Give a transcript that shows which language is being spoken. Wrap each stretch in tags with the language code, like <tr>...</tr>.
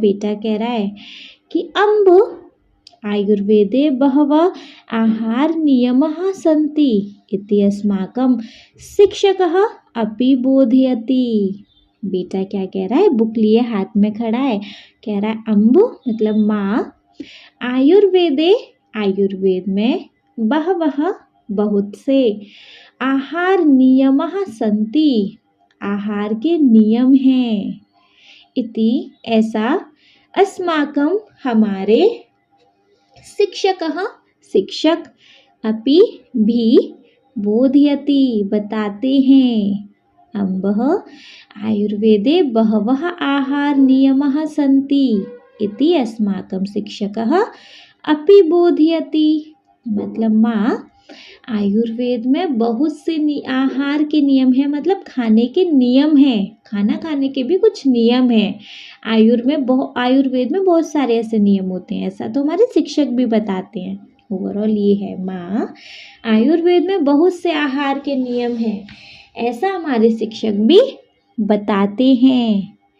<hi>बेटा कह रहा है कि</hi> <sa>अम्ब आयुर्वेदे बहवः आहार नियमः सन्ति इति अस्माकं शिक्षकः अपि बोधयति।</sa> <hi>बेटा क्या कह रहा है, बुक लिए हाथ में खड़ा है, कह रहा है अम्ब मतलब माँ, आयुर्वेदे आयुर्वेद में, बहवः बहुत से, आहार नियमः सन्ति आहार के नियम हैं, इति ऐसा, अस्माकं हमारे, शिक्षकः शिक्षक, अपि भी, बोधयति बताते हैं।</hi> <sa>अम्बः आयुर्वेदे बहवः आहार नियमः सन्ति इति अस्माकं शिक्षकः अपि बोधयति।</sa> <hi>मतलब माँ, आयुर्वेद में बहुत से आहार के नियम हैं, मतलब खाने के नियम हैं, खाना खाने के भी कुछ नियम हैं। आयुर्वेद में बहुत सारे ऐसे नियम होते हैं, ऐसा तो हमारे शिक्षक भी बताते हैं। ओवरऑल ये है, माँ आयुर्वेद में बहुत से आहार के नियम हैं, ऐसा हमारे शिक्षक भी बताते हैं।</hi>